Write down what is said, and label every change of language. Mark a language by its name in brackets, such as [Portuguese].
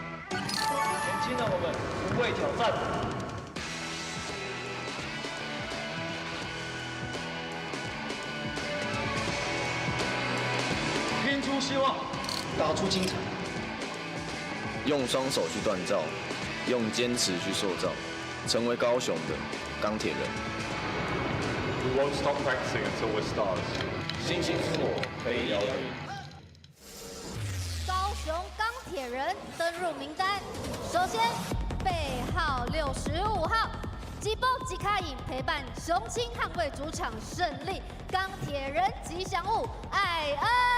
[Chinese] 年轻的我们不畏挑战，拼出希望，打出精彩。用双手去锻造，用坚持去塑造，成为高雄的钢铁人。 [English] We won't stop practicing until we're stars. [Chinese] 星星之火可以燎原。高雄钢铁人登入名单，首先背号65号，吉波吉卡影陪伴雄鹰捍卫主场胜利，钢铁人吉祥物艾恩。